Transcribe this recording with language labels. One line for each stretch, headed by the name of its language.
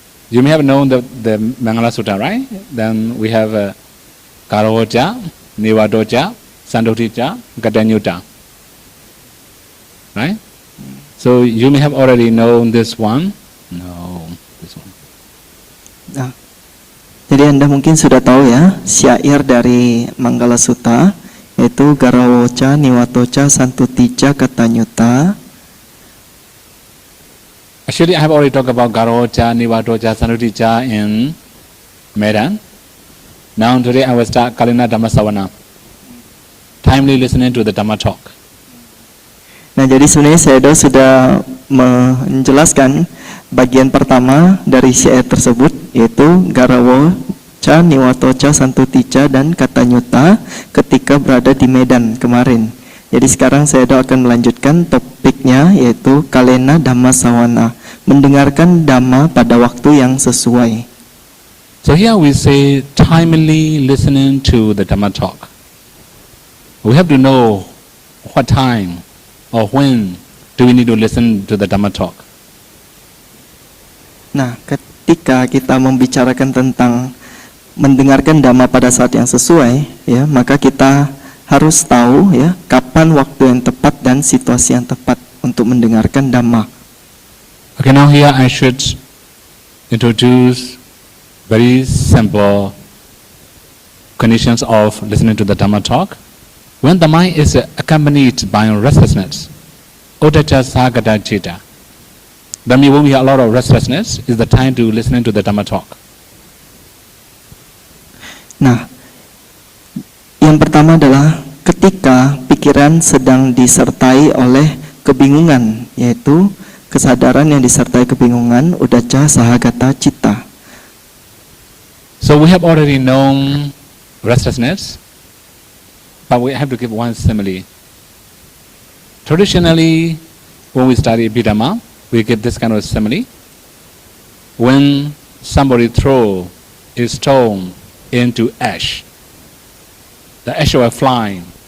English: You may have known the Mangala Sutta, right? Then we have Karahoja, Nivadoja, Sandotija, Gadanyuta. Right? So you may have already known this one. No, this one.
Indonesian: Nah, jadi Anda mungkin sudah tahu ya syair dari Manggala Sutta, yaitu Garawoca, Niwatoca, Santutija, Katanyuta.
English: Actually, I have already talked about Garocha, Nivadocha, Sandutija in Medan. Now today I will start Kalina Dhammasavana. Timely listening to the Dhamma talk.
Indonesian: Nah, jadi sebenarnya saya sudah menjelaskan bagian pertama dari syair tersebut, yaitu Garawoca, Niwatoca, Santutija, dan Katanyuta ketika berada di Medan kemarin. Jadi sekarang saya akan melanjutkan topiknya, yaitu Kalena Dhammasavana, mendengarkan Dhamma pada waktu yang sesuai.
English: So here we say timely listening to the Dhamma talk. We have to know what time or when do we need to listen to the Dhamma talk.
Indonesian: Nah, ketika kita membicarakan tentang mendengarkan Dhamma pada saat yang sesuai, ya, maka kita harus tahu ya kapan waktu yang tepat dan situasi yang tepat untuk mendengarkan Dhamma.
English: Okay, now here I should introduce very simple conditions of listening to the Dhamma talk. When the mind is accompanied by restlessness, Uddhacca Sagata Citta, that means when we have a lot of restlessness, is the time to listening to the Dhamma talk.
Indonesian: Nah, yang pertama adalah ketika pikiran sedang disertai oleh kebingungan, yaitu kesadaran yang disertai kebingungan, Uddhacca Sahagata Citta.
English: So we have already known restlessness, but we have to give one simile. Traditionally, when we study Abhidhamma, we give this kind of simile. When somebody throw a stone into ash, the ash will fly.